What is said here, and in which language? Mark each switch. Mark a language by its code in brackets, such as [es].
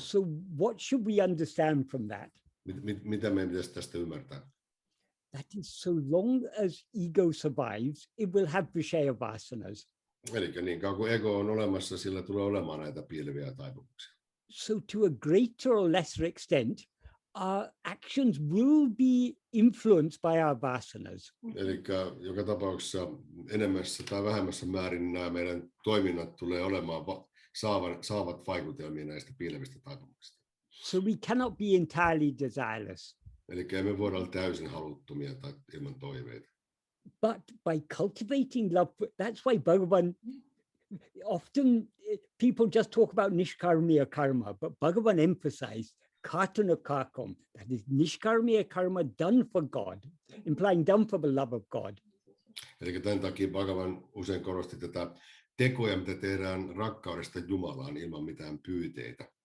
[en] So what should we understand from that? [fi] Mitä meidän pitäisi tästä ymmärtää? [en] That is, so long as ego survives, it will have vishaya vasanas. [fi] Eli niin kauan kuin ego on olemassa, sillä tulee olemaan näitä piileviä taipumuksia. [en] So to a greater or lesser extent, our actions will be influenced by our vasanas. [fi] Eli joka tapauksessa enemmässä tai vähemmässä määrin nämä meidän toiminnat tulee olemaan saavat vaikutelmia näistä piilevistä taipumuksista. [en] So we cannot be entirely desireless. [fi] Eli emme voi olla täysin haluttomia tai ilman toiveita. [en] But by cultivating love, that's why Bhagavan, often people just talk about nishkarmiya karma, but Bhagavan emphasized kartana karkam, that is nishkarmiya karma done for God, implying done for the love of God. [fi] Eli tämän takia Bhagavan usein korosti tätä tekoja, mitä tehdään rakkaudesta Jumalaan ilman mitään pyyteitä.